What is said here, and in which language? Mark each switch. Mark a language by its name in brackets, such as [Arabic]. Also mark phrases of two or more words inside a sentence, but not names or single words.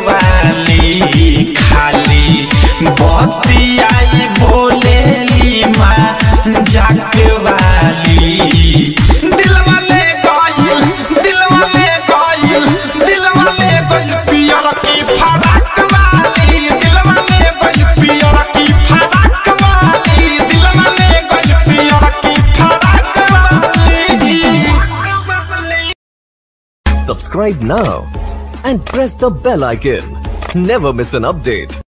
[Bhojpuri] वाली खाली बतियाई बोलेली माँ जाक वाली दिल वाले गाइल पियर की फराक वाली दिल वाले गाइल पियर की फराक वाली दिल वाले गाइल पियर की फराक वाली [English] Subscribe now and press the bell icon. Never miss an update.